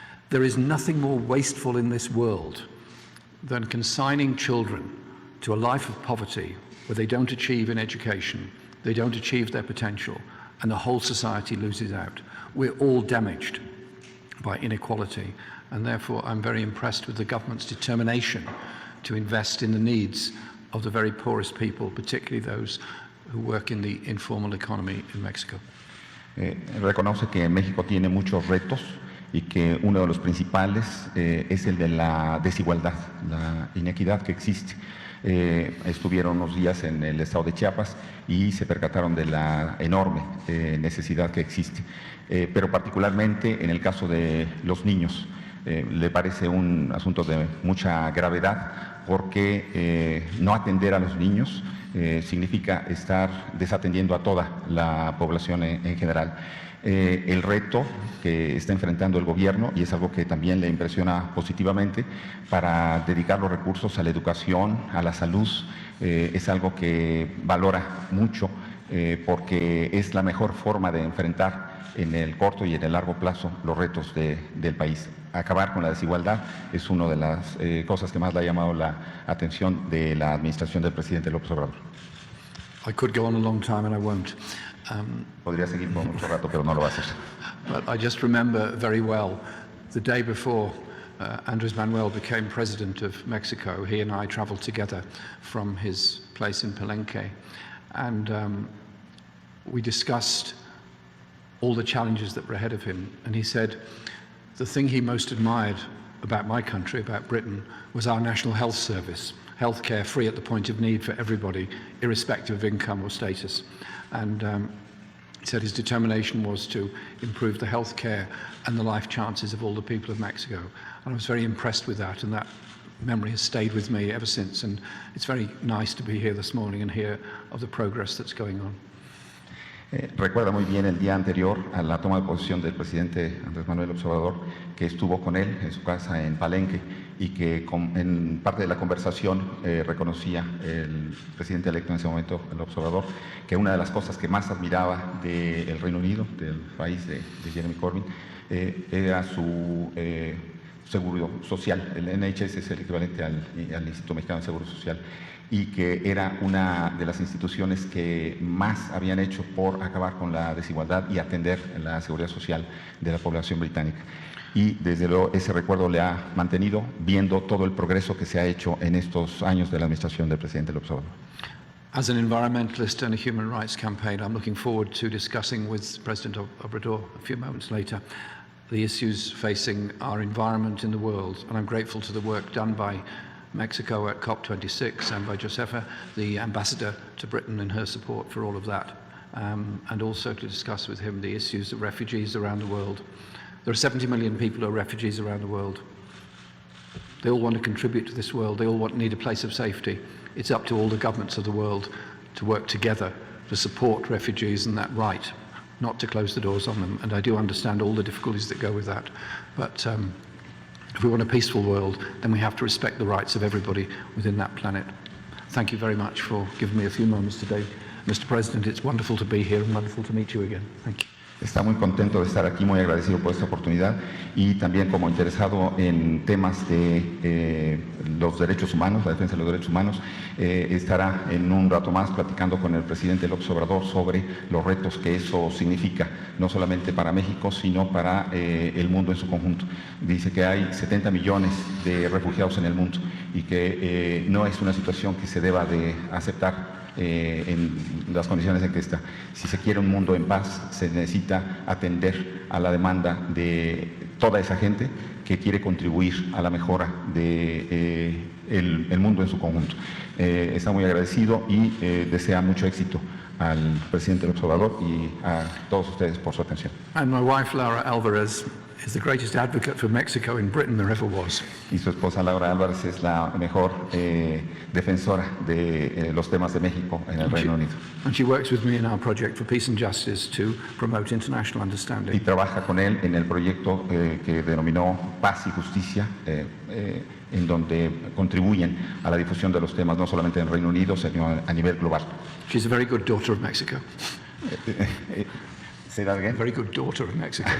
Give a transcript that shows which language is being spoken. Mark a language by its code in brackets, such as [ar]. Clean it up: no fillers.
[en] There is nothing more wasteful in this world than consigning children to a life of poverty where they don't achieve in education, they don't achieve their potential, and the whole society loses out. We're all damaged by inequality, and therefore I'm very impressed with the government's determination to invest in the needs of the very poorest people, particularly those who work in the informal economy in Mexico. [es] Reconoce que México tiene muchos retos y que uno de los principales es el de la desigualdad, la inequidad que existe. Estuvieron unos días en el estado de Chiapas y se percataron de la enorme necesidad que existe, pero particularmente en el caso de los niños. Le parece un asunto de mucha gravedad porque no atender a los niños significa estar desatendiendo a toda la población en general. El reto que está enfrentando el gobierno, y es algo que también le impresiona positivamente, para dedicar los recursos a la educación, a la salud, es algo que valora mucho porque es la mejor forma de enfrentar en el corto y en el largo plazo los retos del país. Acabar con la desigualdad es una de las cosas que más le ha llamado la atención de la administración del presidente López Obrador. [en] I could go on a long time and I won't. [es] Podría seguir por mucho rato, pero no lo va a hacer. [en] But I just remember very well the day before Andrés Manuel became president of Mexico. He and I traveled together from his place in Palenque, and we discussed all the challenges that were ahead of him. And he said the thing he most admired about my country, about Britain, was our National Health Service. Healthcare free at the point of need for everybody, irrespective of income or status. And he said his determination was to improve the healthcare and the life chances of all the people of Mexico. And I was very impressed with that, and that memory has stayed with me ever since. And it's very nice to be here this morning and hear of the progress that's going on. [es] Recuerda muy bien el día anterior a la toma de posesión del presidente Andrés Manuel López Obrador, que estuvo con él en su casa en Palenque y que en parte de la conversación reconocía el presidente electo en ese momento, López Obrador, que una de las cosas que más admiraba del Reino Unido, del país de Jeremy Corbyn, era su seguro social. El NHS es el equivalente al Instituto Mexicano de Seguro Social, y que era una de las instituciones que más habían hecho por acabar con la desigualdad y atender la seguridad social de la población británica. Y desde luego ese recuerdo le ha mantenido viendo todo el progreso que se ha hecho en estos años de la administración del presidente López Obrador. [en] As an environmentalist and a human rights campaigner, I'm looking forward to discussing with President Obrador a few moments later the issues facing our environment in the world, and I'm grateful to the work done by Mexico at COP26 and by Josefa, the ambassador to Britain, and her support for all of that, and also to discuss with him the issues of refugees around the world. There are 70 million people who are refugees around the world. They all want to contribute to this world. They all need a place of safety. It's up to all the governments of the world to work together to support refugees and that right, not to close the doors on them. And I do understand all the difficulties that go with that. But if we want a peaceful world, then we have to respect the rights of everybody within that planet. Thank you very much for giving me a few moments today. Mr. President, it's wonderful to be here and wonderful to meet you again. Thank you. [es] Está muy contento de estar aquí, muy agradecido por esta oportunidad y también como interesado en temas de los derechos humanos, la defensa de los derechos humanos, estará en un rato más platicando con el presidente López Obrador sobre los retos que eso significa, no solamente para México, sino para el mundo en su conjunto. Dice que hay 70 millones de refugiados en el mundo y que no es una situación que se deba de aceptar en las condiciones en que está. Si se quiere un mundo en paz, se necesita atender a la demanda de toda esa gente que quiere contribuir a la mejora de el mundo en su conjunto. Está muy agradecido y desea mucho éxito al presidente López Obrador y a todos ustedes por su atención. [en] And my wife, Laura Alvarez, is the greatest advocate for Mexico in Britain there ever was. [es] Y su esposa Laura Álvarez es la mejor defensora de los temas de México en el Reino Unido. [en] And she works with me in our project for peace and justice to promote international understanding. [es] Y trabaja con él en el proyecto que denominó Paz y Justicia, en donde contribuyen a la difusión de los temas no solamente en el Reino Unido, sino a nivel global. [en] She's a very good daughter of Mexico. ¿Say that again? Very good daughter of Mexico.